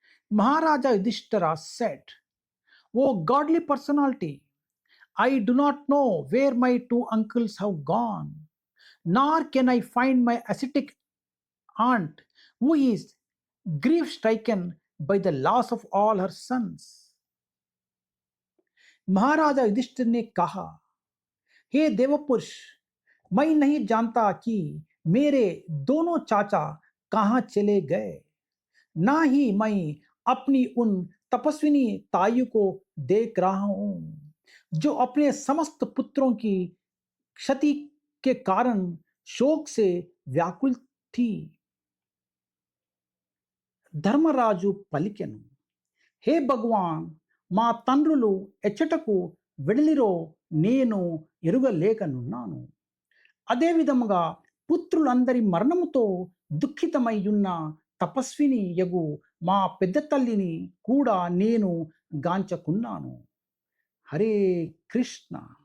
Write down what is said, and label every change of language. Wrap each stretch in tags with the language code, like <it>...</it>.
<en>Maharaja Yudhishthira said, "O godly personality, I do not know where my two uncles have gone, nor can I find my ascetic aunt who is grief stricken by the loss of all her sons."</en> <hi>महाराजा युधिष्ठिर ने कहा, हे देवपुरुष, मैं नहीं जानता कि मेरे दोनों चाचा कहाँ चले गए, ना ही मैं अपनी उन तपस्विनी तायु को देख रहा हूं जो अपने समस्त पुत्रों की क्षति के कारण शोक से व्याकुल थी.</hi> <te>ధర్మరాజు పలికెను, హే భగవాన్, మా తండ్రులు ఎచ్చటకు వెడలిరో నేను ఎరుగలేకనున్నాను. అదేవిధముగా పుత్రులందరి మరణముతో దుఃఖితమయ్యున్న తపస్విని యగు మా పెద్ద తల్లిని కూడా నేను గాంచకున్నాను. హరే కృష్ణ.</te>